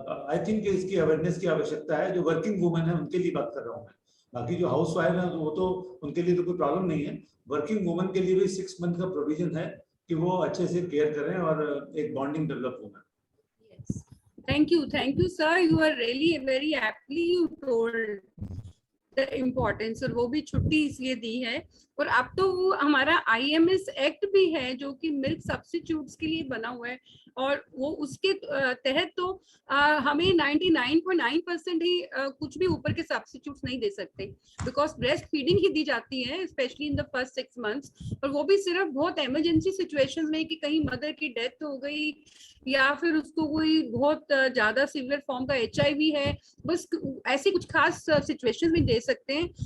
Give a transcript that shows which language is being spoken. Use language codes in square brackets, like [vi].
[en] I think [hi] इसकी awareness की आवश्यकता है। जो वर्किंग वुमेन है उनके लिए बात कर रहा हूँ मैं, बाकी जो हाउस वाइफ है वो तो उनके लिए तो कोई प्रॉब्लम नहीं है। वर्किंग वुमेन के लिए भी 6 मंथ का प्रोविजन है कि वो अच्छे से केयर करें और एक बॉन्डिंग डेवलप होगा। [en] Thank you, sir. You are really very aptly you told the importance, [hi] और वो भी छुट्टी इसलिए दी है। और अब तो वो हमारा IMS एक्ट भी है जो कि मिल्क सब्स्टिट्यूट्स के लिए बना हुआ है और वो उसके तहत तो हमें 99.9% ही कुछ भी ऊपर के सब्स्टिट्यूट्स नहीं दे सकते, बिकॉज ब्रेस्ट फीडिंग ही दी जाती है [en] specially in the first 6 months, [hi] और वो भी सिर्फ बहुत इमरजेंसी सिचुएशंस में कि कहीं मदर की डेथ हो गई या फिर उसको कोई बहुत ज्यादा सीवियर फॉर्म का HIV है, बस ऐसी कुछ खास सिचुएशंस में दे सकते हैं।